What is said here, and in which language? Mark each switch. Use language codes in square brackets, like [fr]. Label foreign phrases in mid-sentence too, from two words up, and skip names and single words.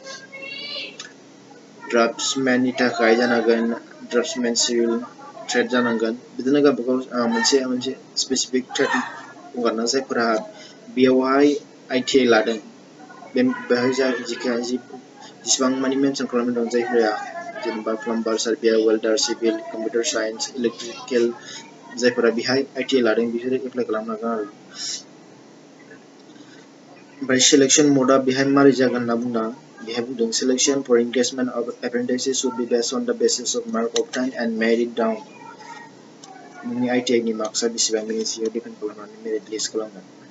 [brx] ड्राफ्टसमेननि थाखाय जानांगोन ड्राफ्टसमेन [en] civil trade [brx] जानांगोन बिदिनो गावबागाव मोनसे [en] specific trade [brx] दं आरोना जायफोरा बेयावहाय ITI लादों बेहाय जेसेबां मानि मेनसन खालामनाय दं जायफोरा जेनेबा [en] plumber surveyor welder civil computer science electrical [brx] जायफोरा बेहाय ITI लादों बिसोरो एप्लाइ खालामनो हागोन आरो ओमफ्राय सेलेक्सन मडआ बेहाय मारै जागोन होनना बुंदों बेहाय बुंदों [en] selection for engagement of apprentices should be based on the basis of mark obtained and merit down [brx] नोंनि ITI नि मार्क्सआ बेसेबां बेनि सायाव डिपेन्ड खालामनानै [en] merit list [brx] खालामगोन